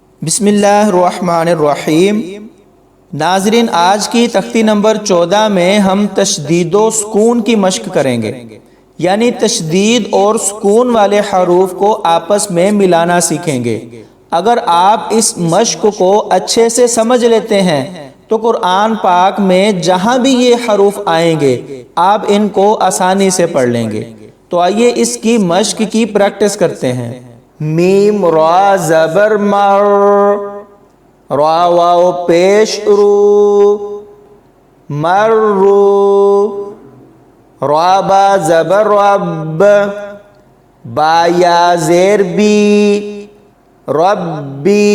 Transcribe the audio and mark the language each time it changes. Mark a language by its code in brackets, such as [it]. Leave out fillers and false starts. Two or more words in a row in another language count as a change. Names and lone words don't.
[ur] بسم اللہ الرحمن الرحیم۔ ناظرین، آج کی تختی نمبر 14 میں ہم تشدید و سکون کی مشق کریں گے، یعنی تشدید اور سکون والے حروف کو آپس میں ملانا سیکھیں گے۔ اگر آپ اس مشق کو اچھے سے سمجھ لیتے ہیں تو قرآن پاک میں جہاں بھی یہ حروف آئیں گے آپ ان کو آسانی سے پڑھ لیں گے۔ تو آئیے اس کی مشق کی پریکٹس کرتے ہیں۔ میم را زبر مر، را واو پیش رو، مر رو، را با زبر رب، با یا زیر بی، ربی،